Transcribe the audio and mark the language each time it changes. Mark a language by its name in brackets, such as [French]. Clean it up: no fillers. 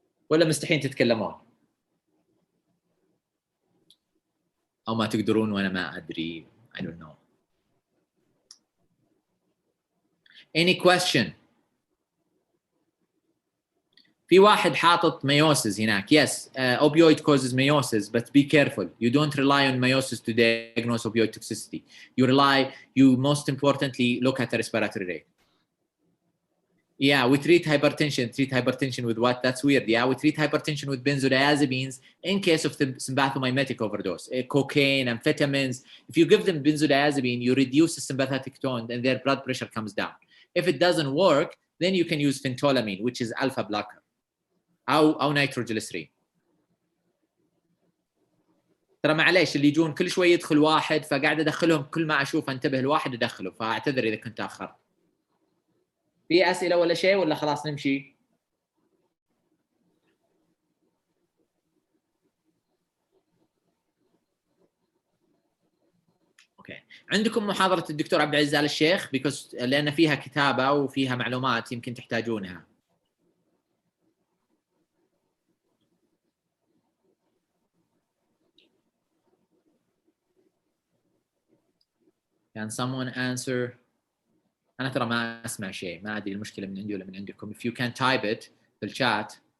[Arabic] ولا مستحيل تتكلمون او ما تقدرون وانا ما ادري. [English] I don't know. Any question? [Arabic] في واحد حاطط meiosis هناك. [English] Yes, opioid causes meiosis, but be careful. You don't rely on meiosis to diagnose opioid toxicity. You most importantly look at the respiratory rate. Yeah, we treat hypertension. Treat hypertension with what? That's weird. Yeah, we treat hypertension with benzodiazepines in case of the sympathomimetic overdose. Cocaine, amphetamines. If you give them benzodiazepine, you reduce the sympathetic tone and their blood pressure comes down. If it doesn't work, then you can use phentolamine, which is alpha blocker. [Arabic] أو nitroglycerin. ترى معليش اللي يجون كل شوي يدخل واحد فقاعد أدخلهم كل ما أشوف أنتبه الواحد أدخله فأعتذر إذا كنت أخرت. في أسئلة ولا شيء ولا خلاص نمشي؟ أوكي. عندكم محاضرة الدكتور عبد العزيز آل الشيخ لأن فيها كتابة وفيها معلومات يمكن تحتاجونها. [English] Can someone answer? [Arabic] أنا ترى ما أسمع شيء، ما أدري المشكلة من عندي ولا من عندكم. [English] If you can type it [Arabic] في الشات.